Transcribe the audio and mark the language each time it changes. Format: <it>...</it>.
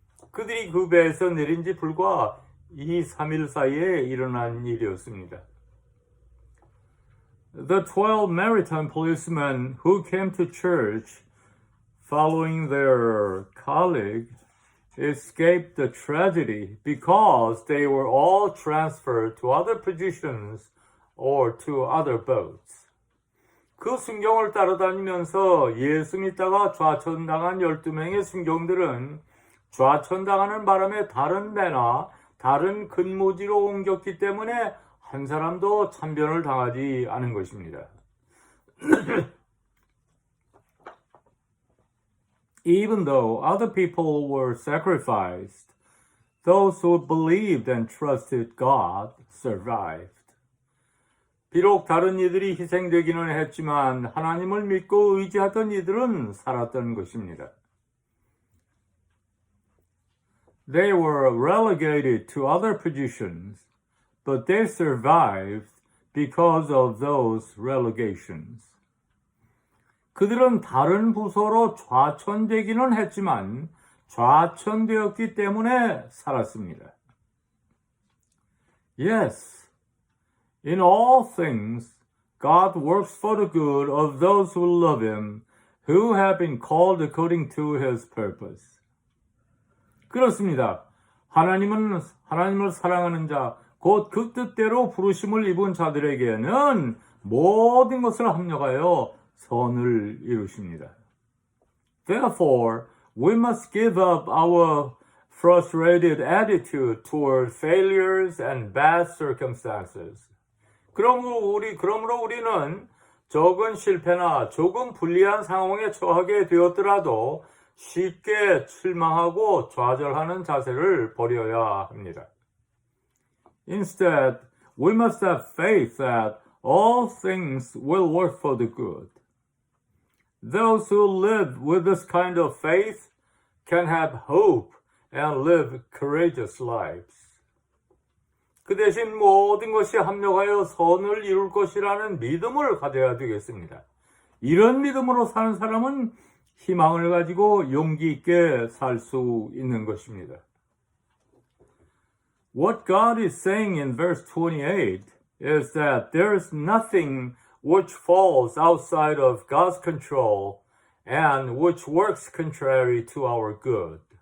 <ko>그들이 그 배에서 내린 지 불과 2, 3일 사이에 일어난 일이었습니다.</ko> <en>The 12 maritime policemen who came to church following their colleague escaped the tragedy because they were all transferred to other positions or to other boats.</en> <ko>그 순경을 따라다니면서 예수 믿다가 좌천당한 12명의 순경들은 좌천당하는 바람에 다른 배나 다른 근무지로 옮겼기 때문에 한 사람도 참변을 당하지 않은 것입니다.</ko> <en>Even though other people were sacrificed, those who believed and trusted God survived.</en> <ko>비록 다른 이들이 희생되기는 했지만 하나님을 믿고 의지하던 이들은 살았던 것입니다.</ko> <en>They were relegated to other positions, but they survived because of those relegations.</en> <ko>그들은 다른 부서로 좌천되기는 했지만 좌천되었기 때문에 살았습니다.</ko> <en>Yes, in all things, God works for the good of those who love Him, who have been called according to His purpose.</en> <ko>그렇습니다. 하나님을 사랑하는 자, 곧 그 뜻대로 부르심을 입은 자들에게는 모든 것을 합력하여 선을 이루십니다.</ko> <en>Therefore, we must give up our frustrated attitude toward failures and bad circumstances.</en> <ko>그러므로 우리는 적은 실패나 조금 불리한 상황에 처하게 되었더라도 쉽게 실망하고 좌절하는 자세를 버려야 합니다.</ko> <en>Instead, we must have faith that all things will work for the good. Those who live with this kind of faith can have hope and live courageous lives.</en> <ko>그 대신 모든 것이 합력하여 선을 이룰 것이라는 믿음을 가져야 되겠습니다. 이런 믿음으로 사는 사람은 희망을 가지고 용기 있게 살 수 있는 것입니다.</ko> <en>What God is saying in verse 28 is that there is nothing which falls outside of God's control and which works contrary to our good.</en>